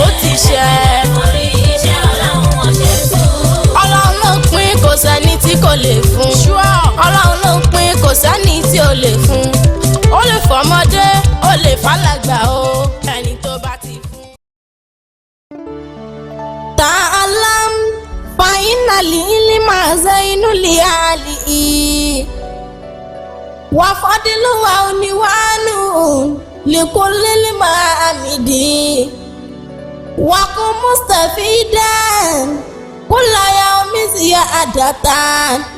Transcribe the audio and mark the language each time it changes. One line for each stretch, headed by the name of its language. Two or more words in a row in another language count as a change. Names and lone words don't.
Yoruba: Ó ti ṣẹ. Ẹgbẹ́jẹ forí, iṣẹ́ Ọlọ́run ò ṣe tú. Ọlọ́run ló pín, kò sẹ́ni tí kò lè fún. Ọlọ́run ló pín, kò sẹ́ni tí ò lè fún. Ó lè fọmọdé, ó lè fàlàgbà o. Ẹni tó bá ti fún.
Arabic: تعلم، فإن العلم زين لأهله. وفضل وعنوان لكل المحامد. وكن مستفيدا كل يوم زيادة.